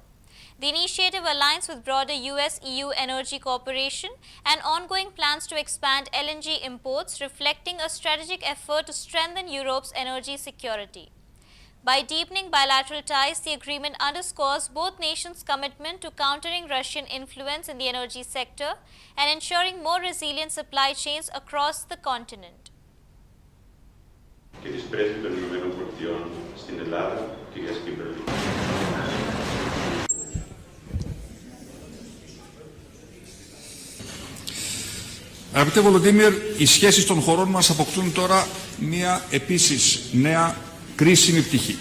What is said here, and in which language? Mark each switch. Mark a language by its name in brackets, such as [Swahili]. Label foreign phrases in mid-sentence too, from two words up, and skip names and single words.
[English] The initiative aligns with broader US-EU energy cooperation and ongoing plans to expand LNG imports, reflecting a strategic effort to strengthen Europe's energy security. By deepening bilateral ties, the agreement underscores both nations' commitment to countering Russian influence in the energy sector and ensuring more resilient supply chains across the continent. [Greek] Και της πρέσβης των Ηνωμένων Πολιτειών στην Ελλάδα, κυρίας Κίμπερλι. Αγαπητέ Βολοντίμιρ, οι σχέσεις των χωρών μας αποκτούν τώρα μία επίσης νέα κρίσιμη πτυχή.